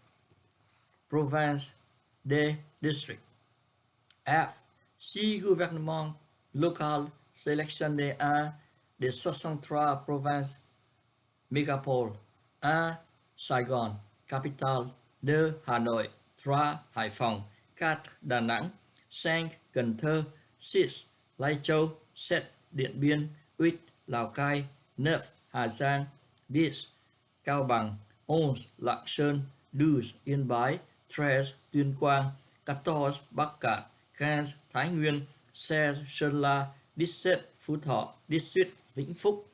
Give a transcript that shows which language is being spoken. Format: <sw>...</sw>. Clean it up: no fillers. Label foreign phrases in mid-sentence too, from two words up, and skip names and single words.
<fr>Province. D. District. F. Si gouvernement local, sélectionnez un des 63 provinces mégapoles. 1. Saigon, capitale. 2. Hà Nội. 3. Hải Phòng. 4. Đà Nẵng. 5. Cần Thơ. 6. Lai Châu. 7. Điện Biên. 8. Lào Cai. 9. Hà Giang. 10. Cao Bằng. 11. Lạng Sơn. 12. Yên Bái. 13. Tuyên Quang. 14. Bắc Kạn. 15. Thái Nguyên. 16. Sơn La. 17. Phú Thọ. 18. Vĩnh Phúc.</fr>